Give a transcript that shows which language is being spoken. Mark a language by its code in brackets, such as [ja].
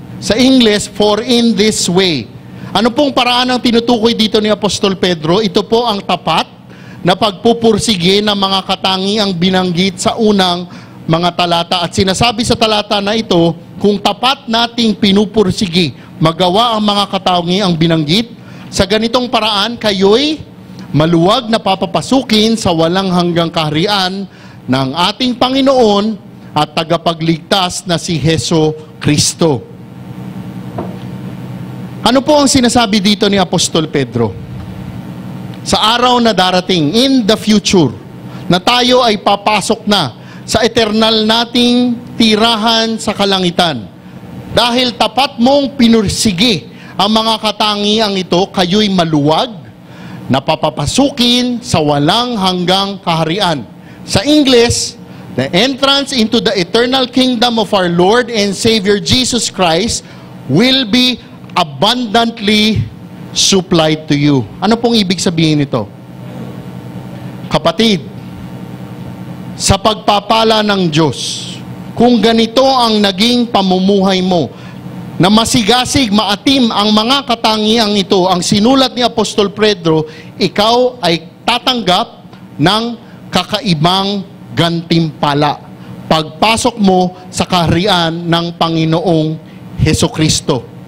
[tl] Sa English, [en] for in this way. [tl] Ano pong paraan ang tinutukoy dito ni Apostol Pedro? Ito po ang tapat na pagpupursige ng mga katangiang binanggit sa unang mga talata. At sinasabi sa talata na ito, kung tapat nating pinupursige, magawa ang mga katangiang binanggit, sa ganitong paraan, kayo'y maluwag na papapasukin sa walang hanggang kaharian ng ating Panginoon at tagapagligtas na si Hesukristo. Ano po ang sinasabi dito ni Apostol Pedro? Sa araw na darating, [en] in the future, [tl] na tayo ay papasok na sa eternal nating tirahan sa kalangitan. Dahil tapat mong pinursige ang mga katangiang ito, kayo'y maluwag na papapasukin sa walang hanggang kaharian. [en] Sa English, the entrance into the eternal kingdom of our Lord and Savior Jesus Christ will be abundantly supplied to you. [tl] Ano pong ibig sabihin nito? Kapatid, sa pagpapala ng Diyos, kung ganito ang naging pamumuhay mo, na masigasig, maatim ang mga katangiang ito, ang sinulat ni Apostol Pedro, ikaw ay tatanggap ng kakaibang gantimpala pagpasok mo sa kaharian ng Panginoong Hesukristo.